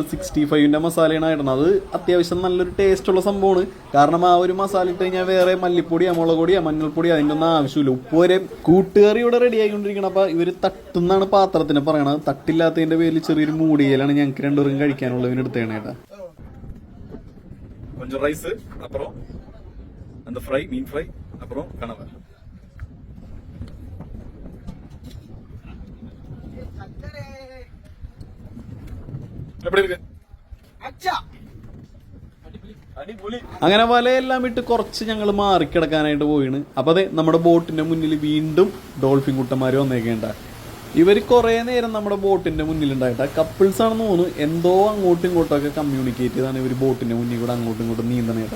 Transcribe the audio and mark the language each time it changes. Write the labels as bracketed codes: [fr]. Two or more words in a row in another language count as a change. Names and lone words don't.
[ml] 65-ന്റെ മസാലയാണ് ഇടുന്നത്. അത് അത്യാവശ്യം നല്ലൊരു ടേസ്റ്റുള്ള സംഭവമാണ്. കാരണം ആ ഒരു മസാല ഇട്ട് കഴിഞ്ഞാൽ വേറെ മല്ലിപ്പൊടിയാ, മുളക് പൊടിയാ, മഞ്ഞൾപ്പൊടിയാ അതിൻ്റെ ഒന്നും ആവശ്യമില്ല. ഉപ്പ് വരെ കൂട്ടുകറി ഇവിടെ റെഡി ആയിക്കൊണ്ടിരിക്കണം. അപ്പം ഇവർ തട്ടുന്നാണ് പാത്രത്തിന് പറയണത്. തട്ടില്ലാത്തതിൻ്റെ പേരിൽ ചെറിയൊരു മൂടിയലാണ് ഞങ്ങൾക്ക് രണ്ടുപേരും കഴിക്കാനുള്ളതിന് എടുത്തേണേട്ടാ. [ta] கொஞ்சம் ரைஸ், அப்புறம் அந்த ஃப்ரை, மீன் ஃப்ரை, அப்புறம் கனவா. எப்படி இருக்கு? [ml] അങ്ങനെ വലയെല്ലാം ഇട്ട് കുറച്ച് ഞങ്ങൾ മാറിക്കിടക്കാനായിട്ട് പോയിണ്. അപ്പൊ അതെ നമ്മുടെ ബോട്ടിന്റെ മുന്നിൽ വീണ്ടും ഡോൾഫിൻ കുട്ടന്മാര് വന്നേക്കേണ്ട. ഇവർ കുറേ നേരം നമ്മുടെ ബോട്ടിന്റെ മുന്നിലുണ്ടായിട്ട് കപ്പിൾസ് ആണെന്ന് തോന്നുന്നു. എന്തോ അങ്ങോട്ടും ഇങ്ങോട്ടൊക്കെ കമ്മ്യൂണിക്കേറ്റ് ചെയ്താണ് ഇവർ ബോട്ടിന്റെ മുന്നിൽ കൂടെ അങ്ങോട്ടും ഇങ്ങോട്ടും നീന്തണേട്ടാ.